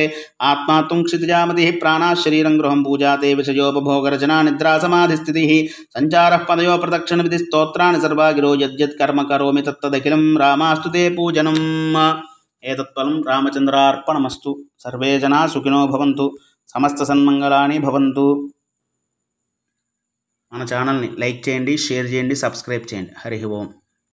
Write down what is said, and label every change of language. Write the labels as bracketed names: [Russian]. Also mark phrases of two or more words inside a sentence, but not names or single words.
[Sanskrit] आत्मा तुं क्षितिजामतिः प्राणाः शरीरं गृहं पूजा ते विषयोपभोगरचना निद्रा समाधिस्थितिः सञ्चारः पदयो प्रदक्षिणविधिः स्तोत्राणि सर्वा गिरो यद्यत् कर्म करोमि तत्तदखिलं रामास्तुते पूजनम्। एतत्फलं रामचन्द्रार्पणमस्तु। सर्वे जनाः सुखिनो भवन्तु। समस्त सन्मङ्गलानि भवन्तु। [Telugu] మన ఛానల్ని లైక్ చేయండి, షేర్ చేయండి, సబ్స్క్రైబ్ చేయండి. [Sanskrit] హరి ఓం.